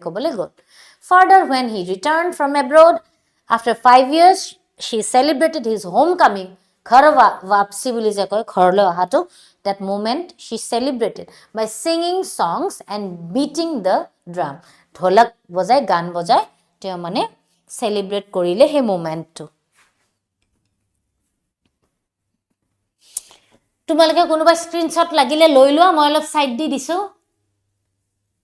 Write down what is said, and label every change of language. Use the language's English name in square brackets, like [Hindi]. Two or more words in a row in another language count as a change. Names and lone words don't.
[Assamese] কবলে গল [English] further when he returned from abroad after 5 years she celebrated his homecoming [Hindi] घर वापसी [Assamese] বুলি যে কয় ঘৰলৈ অহাটো [English] that moment she celebrated by singing songs and beating the drum [Assamese] ঢোলক বজাই গান বজাই তেও মানে সেলিব্ৰেট কৰিলে হে মোমেন্টটো তোমালোকে কোনোবা স্ক্ৰিনশ্বট লাগিলে লৈ লোৱা মই অলপ সাইড দি দিছো